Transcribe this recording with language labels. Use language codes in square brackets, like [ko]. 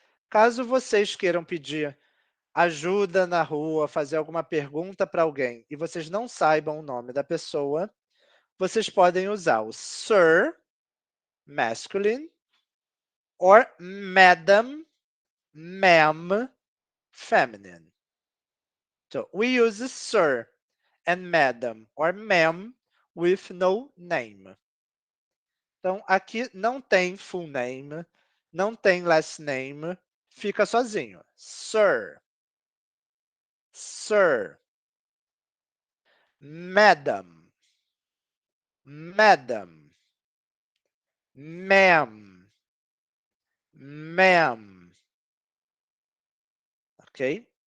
[pt] Caso vocês queiram pedir ajuda na rua, fazer alguma pergunta para alguém e vocês não saibam o nome da pessoa, vocês podem usar o sir, [en] masculine, or madam, ma'am, feminine. So we use sir and madam or ma'am with no name. [pt] Então, aqui não tem full name, não tem last name, fica sozinho. [en] Sir, sir, madam, madam, ma'am, ma'am, ok?